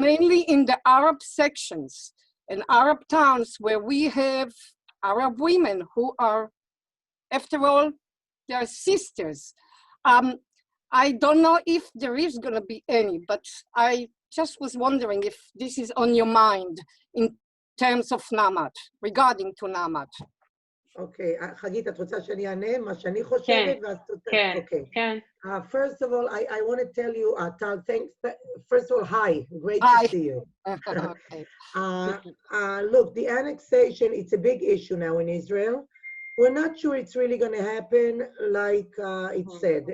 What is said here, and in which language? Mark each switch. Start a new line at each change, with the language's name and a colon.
English: mainly in the Arab sections and Arab towns where we have Arab women who are, after all, they're sisters. I don't know if there is going to be any, but I just was wondering if this is on your mind in terms of NAMAT, regarding to NAMAT.
Hebrew: אוקיי, חגית, את רוצה שאני אענה מה שאני חושבת? כן, אוקיי. כן.
English: First of all, I want to tell you, Tal, thanks. First of all, hi, great Hi. to see you. Okay. Look, the annexation, it's a big issue now in Israel. We're not sure it's really going to happen like it said.